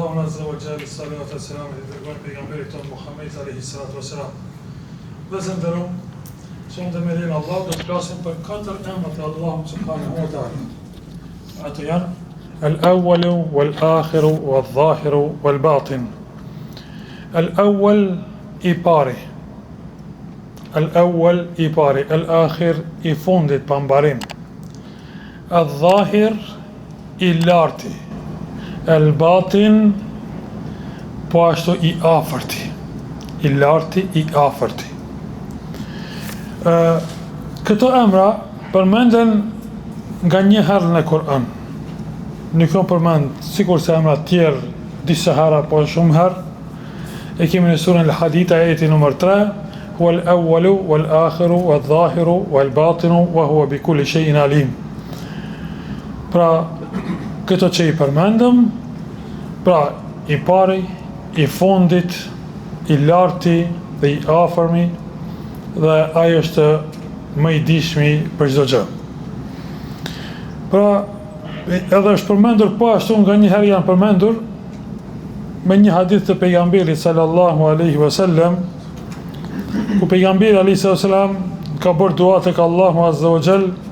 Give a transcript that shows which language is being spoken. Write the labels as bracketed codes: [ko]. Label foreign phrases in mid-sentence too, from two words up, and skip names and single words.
[ar] عز وجل، الصلاة والسلام [sq] i dërguar pejgamberit ton [ar] Muhammed عليه الصلاة والسلام. [sq] Dhe zëndërum, sonë dhe me lenë Allah, do të flasim për 4 emrat e Allahut [ar] سبحانه وتعالى. [sq] Ato janë [ar] الأول، والآخر، والظاهر، والباطن. [sq] Al-awwal i pari, al-awwal i pari, al-akhir i fundit pa mbarim, al-dhahir i larti, al-batin po ashtu i afërti, i larti i afërti. Këto emra përmenden nga një herë në Kur'an. Nuk janë përmend sikur se emra tjerë disa herë apo shumë herë. E kemi në surën Al-Hadid ajeti numër 3, [ar] هو الأول والآخر والظاهر والباطن وهو بكل شيء عليم. [sq] Pra, këto që i përmendëm, pra i pari, i fundit, i larti dhe i afërmi, dhe ai është më i dishmi për çdo gjë. Pra, edhe është përmendur po ashtu nga një herë janë përmendur me një hadith të pejgamberit [ar] صلى الله عليه وسلم, [sq] ku pejgamberi [ar] عليه وسلم [sq] ka bërë dua tek Allahu [ar] عز وجل